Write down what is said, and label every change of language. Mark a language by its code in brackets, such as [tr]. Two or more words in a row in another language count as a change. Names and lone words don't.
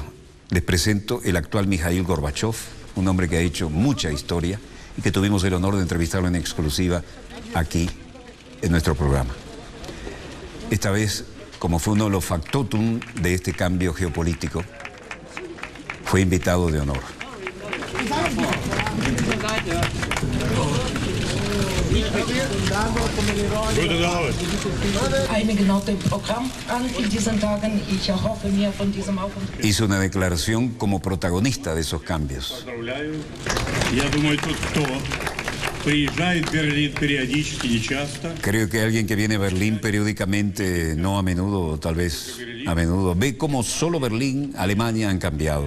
[es] Les presento el actual Mikhail Gorbachev, un hombre que ha hecho mucha historia y que tuvimos el honor de entrevistarlo en exclusiva aquí en nuestro programa. Esta vez, como fue uno de los factotum de este cambio geopolítico, fue invitado de honor. [de] Einige noch dem Programm an in diesen Tagen. Ich erhoffe mir von diesem Aufenthalt. [es] Hizo una declaración como protagonista de esos cambios. Creo que alguien que viene a Berlín periódicamente, no a menudo, tal vez a menudo, ve cómo solo Berlín, Alemania han cambiado.